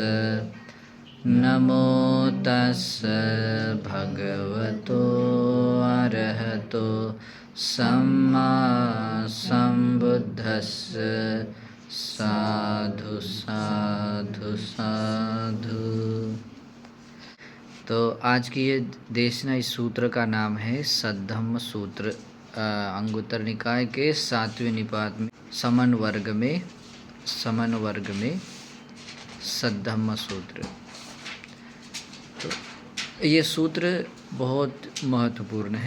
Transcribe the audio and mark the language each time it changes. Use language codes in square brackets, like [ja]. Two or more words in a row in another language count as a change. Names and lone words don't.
[pi] नमो तस् भगवतो अरहतो सम्मा सम्बुद्धस्स। साधु साधु साधु। [hi] तो आज की ये देशना इस सूत्र का नाम है सद्धम्म सूत्र। अंगुत्तर निकाय के 7वें निपात में समन वर्ग में सद्धम्म सूत्र। तो ये सूत्र बहुत महत्वपूर्ण है।